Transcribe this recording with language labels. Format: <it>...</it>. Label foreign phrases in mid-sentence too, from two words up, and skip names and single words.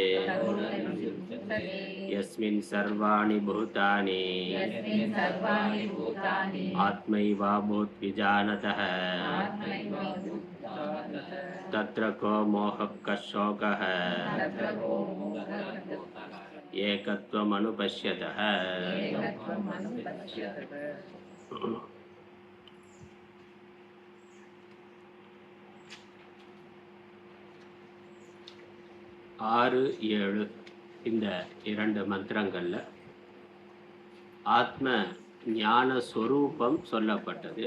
<sa>यस्मिन् सर्वाणि भूतानि आत्मैवाभूद्विजानतः तत्र को मोहः कः शोकः एकत्वमनुपश्यतः।</sa> <ta>ஆறு ஏழு இந்த 2 மந்திரங்கள்ல ஆத்ம ஞான ஸ்வரூபம் சொல்லப்பட்டது.</ta>